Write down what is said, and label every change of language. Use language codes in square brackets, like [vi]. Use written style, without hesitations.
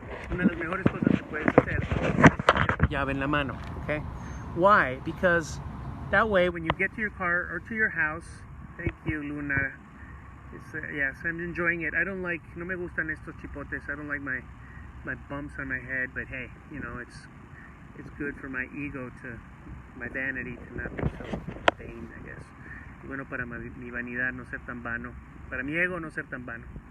[es] Una de las mejores cosas que puedes hacer es tener tu llave en la mano, okay? [en] Why? Because that way, when you get to your car or to your house, thank you, Luna. Yes, I'm enjoying it. [es] No me gustan estos chipotes. [en] I don't like my bumps on my head, but hey, it's good for my ego, my vanity to not be so vain, I guess. [es] Y bueno, para mi vanidad no ser tan vano, para mi ego no ser tan vano.